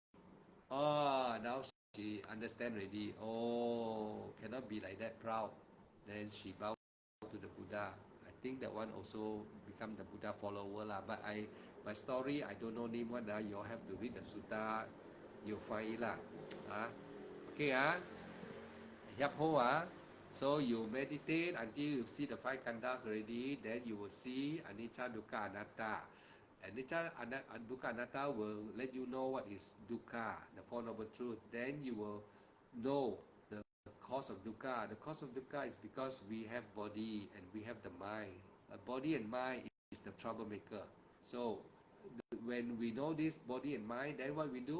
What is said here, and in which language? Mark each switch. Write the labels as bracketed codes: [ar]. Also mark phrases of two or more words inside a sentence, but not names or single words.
[en] Oh, now she understand already. Oh, cannot be like that proud. Then she bow to the Buddha. I think that one also become the Buddha follower lah. But my story, I don't know name one. You all have to read the sutta. You'll find it lah. Okay Yap ho So you meditate until you see the five khandhas already. Then you will see [pi] anicca, dukkha, anatta. Anicca, dukkha, anatta [en] will let you know what is dukkha, the Four Noble Truth. Then you will know the cause of dukkha. The cause of dukkha is because we have body and we have the mind. Body and mind is the troublemaker. So when we know this body and mind, then what we do?